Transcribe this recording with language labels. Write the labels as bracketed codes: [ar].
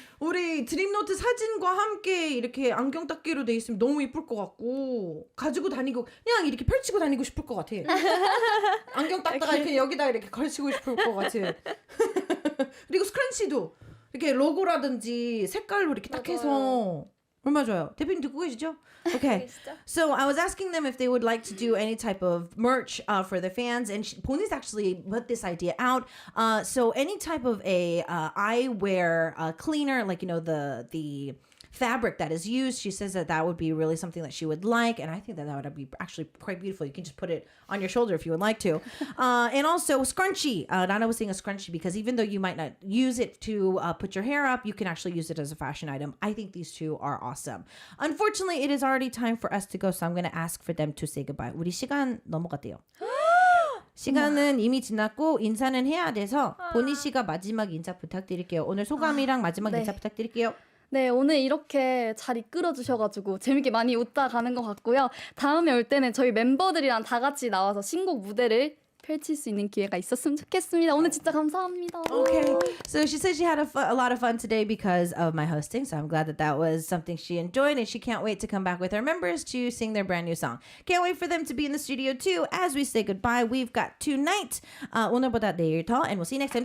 [ko] 우리 드림노트 사진과 함께 이렇게 안경 닦기로 돼 있으면 너무 이쁠 것 같고 가지고 다니고 그냥 이렇게 펼치고 다니고 싶을 것 같아. 안경 닦다가 이렇게 여기다 이렇게 걸치고 싶을 것 같아. 그리고 스크런치도 이렇게 로고라든지 색깔로 이렇게 딱 해서 얼마 좋아요. 대표님 듣고 계시죠? Okay. [en] So I was asking them if they would like to do any type of merch for the fans, and Pony's actually put this idea out. So any type of a eyewear cleaner, like the fabric that is used, she says that would be really something that she would like, and I think that would be actually quite beautiful. You can just put it on your shoulder if you would like to. And also scrunchie. Nana was saying a scrunchie because even though you might not use it to put your hair up, you can actually use it as a fashion item. I think these two are awesome. Unfortunately, it is already time for us to go, so I'm going to ask for them to say goodbye. [ko] 우리 시간 넘어갔대요. 시간은 이미 지났고 인사는 해야 돼서 보니 씨가 마지막 인사 부탁드릴게요. 오늘 소감이랑 마지막 인사 부탁드릴게요. 네, 오늘 이렇게 잘 이끌어 주셔가지고 재밌게 많이 웃다 가는 것 같고요. 다음에 올 때는 저희 멤버들이랑 다 같이 나와서 신곡 무대를 펼칠 수 있는 기회가 있었으면 좋겠습니다. 오늘 진짜 감사합니다. [en] Okay, so she said she had a lot of fun today because of my hosting, so I'm glad that was something she enjoyed, and she can't wait to come back with her members to sing their brand new song. Can't wait for them to be in the studio too. As we say goodbye, we've got tonight, [ko] 오늘보다 내일 더, [en] and we'll see you next time.